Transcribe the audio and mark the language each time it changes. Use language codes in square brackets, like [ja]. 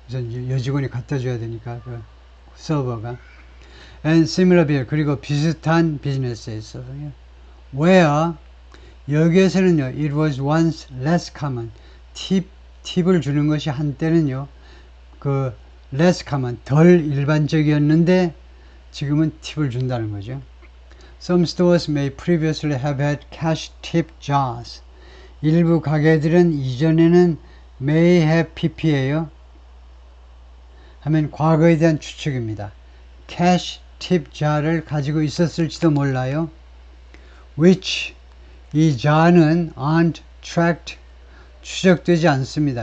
[ko] 그래서 여직원이 갖다 줘야 되니까 그 서버가 [en] and similar bill [ko] 그리고 비슷한 비즈니스에 있어서요. where 여기에서는요 [en] it was once less common [ko] 팁을 주는 것이 한때는요 그 less common 덜 일반적이었는데 지금은 팁을 준다는 거죠. [en] Some stores may previously have had cash tip jars. [ko] 일부 가게들은 이전에는 may have pp예요. 하면 과거에 대한 추측입니다. cash tip jar를 가지고 있었을지도 몰라요. which 이 jar는 [en] aren't tracked [ko] 추적되지 않습니다.